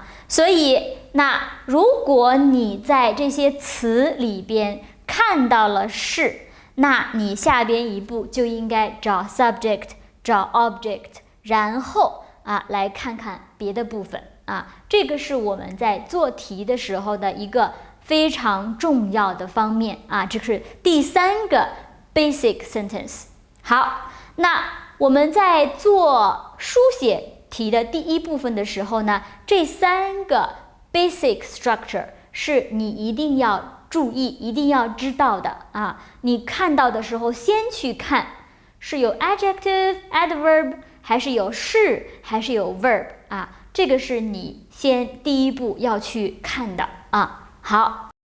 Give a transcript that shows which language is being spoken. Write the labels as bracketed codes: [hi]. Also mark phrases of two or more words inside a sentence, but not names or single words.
[zh] 所以，那如果你在這些詞裡邊看到了是，那你下邊一步就應該找 subject， 找 object， 然後啊來看看別的部分啊。這個是我們在做題的時候的一個非常重要的方面啊，這是第三個 [en] basic sentence。 [zh] 好，那我們在做書寫題的第一部分的時候呢，這三個 [en] basic structure [zh] 是你一定要注意、一定要知道的啊。你看到的時候，先去看是有 [en] adjective、adverb， [zh] 還是有是，還是有 verb 啊？這個是你先第一步要去看的啊。好。